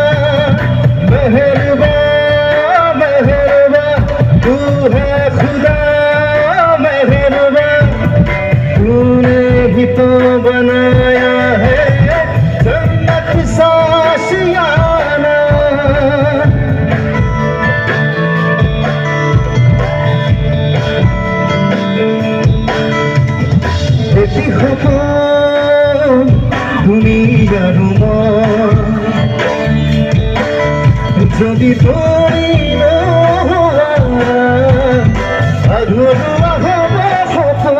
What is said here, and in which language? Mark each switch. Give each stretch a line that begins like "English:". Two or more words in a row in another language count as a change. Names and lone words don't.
Hindi: मेहरबा मेहरबा तू है खुदा, मेहरबा तूने ही तो बनाया है जन्नत सा आशियाना।
Assamese: এটি সপোন তুমি আৰু মই, যদি তুমি নোহোৱা আধৰুৱা হ'ব সপোন।